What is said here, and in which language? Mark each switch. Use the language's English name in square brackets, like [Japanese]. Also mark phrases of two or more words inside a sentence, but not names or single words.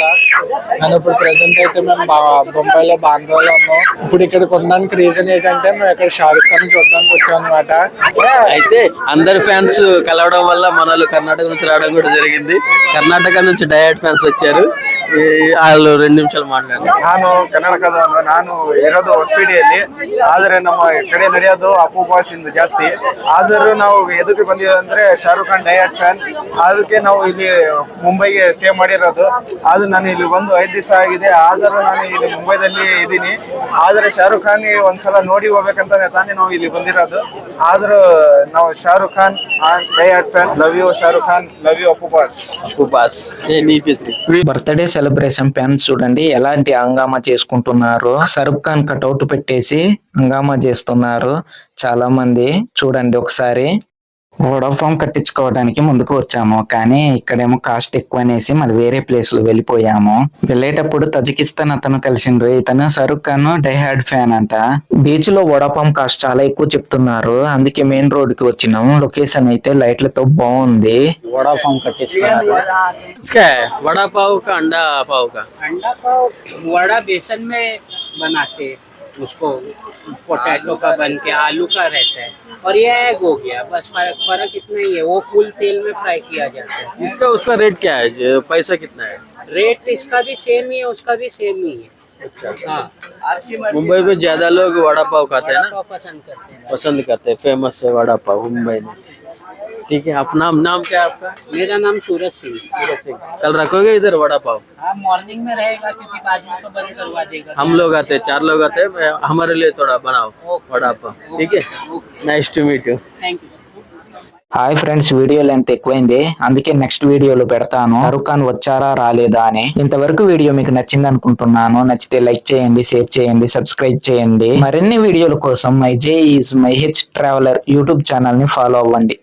[Telugu] నేను ఇప్పుడు ప్రెసెంట్ అయితే మేము బొంబాయిలో బాంద్రాలో ఉన్నాం. ఇప్పుడు ఇక్కడికి ఉండడానికి రీజన్ ఏంటంటే మేము ఇక్కడ షారుఖ్ ఖాన్ చూడడానికి వచ్చాం అనమాట. అయితే అందరి ఫ్యాన్స్ కలవడం వల్ల మన వాళ్ళు కర్ణాటక నుంచి రావడం కూడా జరిగింది. కర్ణాటక నుంచి [English] direct fans [Telugu] వచ్చారు. వాళ్ళు [Kannada] 2 ನಿಮಿಷ ಮಾತಾಡ್ತಾರೆ. ನಾನು ಕರ್ನಾಟಕದವನು. ನಾನು ಇರೋದು ಹೊಸಪೇಟೆಯಲ್ಲಿ. ಆದರೆ ನಮ್ಮ ಕಡೆ ನಡೆಯೋದು ಅಪ್ಪು ಬಾಸ್ ಇಂದ ಜಾಸ್ತಿ. ಆದರೂ ನಾವು ಎದಕ್ಕೆ ಬಂದಿದ್ದೀವಿ ಅಂದ್ರೆ ಶಾರುಖ್ ಖಾನ್ [English] direct fan. [Kannada] ಅದಕ್ಕೆ ನಾವು ಇಲ್ಲಿ ಮುಂಬೈಗೆ ಸ್ಟೇ ಮಾಡಿರೋದು. ಅದು ನಾನು ಇಲ್ಲಿ ಬಂದು 5 ದಿವಸ ಆಗಿದೆ. ಆದರೂ ನಾನು ಇಲ್ಲಿ ಮುಂಬೈದಲ್ಲಿ ಇದ್ದೀನಿ. ಆದರೆ ಶಾರುಖ್ ಖಾನ್ ಒಂದ್ಸಲ ನೋಡಿ ಹೋಗ್ಬೇಕಂತಾನೆ ತಾನೇ ನಾವು ಇಲ್ಲಿ ಬಂದಿರೋದು. ಆದರೂ ನಾವು ಶಾರುಖ್ ಖಾನ್ [English] direct fan. love you Shah Rukh Khan, love you Appu boss. birthday celebration fans [Telugu] చూడండి ఎలాంటి హంగామా చేసుకుంటున్నారు. షారుఖ్ ఖాన్ కటౌట్ పెట్టేసి హంగామా చేస్తున్నారు చాలా మంది. చూడండి ఒకసారి. వోడాఫోన్ కట్టించుకోవడానికి ముందుకు వచ్చాము. కానీ ఇక్కడేమో కాస్ట్ ఎక్కువ అనేసి మళ్ళీ వేరే ప్లేస్ లో వెళ్ళిపోయాము. వెళ్ళేటప్పుడు తజికిస్తాన్ అతను కలిసిండ్రు. ఇతను షారుఖ్ ఖాన్ [English] diehard fan [Telugu] అంట. బీచ్ లో వోడాఫోన్ కాస్ట్ చాలా ఎక్కువ చెప్తున్నారు. అందుకే [English] main road [Telugu] కి వచ్చినాము. లొకేషన్ అయితే లైట్లతో బాగుంది. వోడాఫోన్ కట్టిస్తున్నారు. [Hindi] वड़ा पाव का अंडा पाव का अंडा पाव वड़ा बेसन में बनाते हैं उसको, पोटैटो का बन के आलू का रहता है, और ये एग हो गया. बस फर्क इतना ही है. वो फुल तेल में फ्राई किया जाता है. इसका उसका रेट क्या है? पैसा कितना है? रेट इसका भी सेम ही है, उसका भी सेम ही है. हाँ, मुंबई में ज्यादा लोग वड़ा पाव खाते हैं वड़ा ना, पाव पसंद करते हैं. फेमस है वड़ा पाव मुंबई में. ठीक है, अपना नाम क्या है आपका? मेरा नाम सूरज सिंह. कल रखोगे इधर वड़ा पाव? हाँ, मॉर्निंग में रहेगा क्योंकि बाद में तो बंद करवा देगा. हम लोग आते हैं, 4 लोग आते हैं. हमारे लिए थोड़ा बनाओ वड़ा पाव. ठीक है, [English] nice to meet you. thank you. hi friends, video length [Telugu] ఎక్కువైంది, అందుకే నెక్స్ట్ వీడియోలో పెడతాను షారుఖ్ ఖాన్ వచ్చారా రాలేదా అని. ఇంతవరకు వీడియో మీకు నచ్చింది అనుకుంటున్నాను. నచ్చితే లైక్ చేయండి, షేర్ చేయండి, సబ్స్క్రైబ్ చేయండి. మరిన్ని వీడియోల కోసం మై జే ఈజ్ మై హెచ్ ట్రావెలర్ [English] YouTube channel [Telugu] ని ఫాలో అవ్వండి.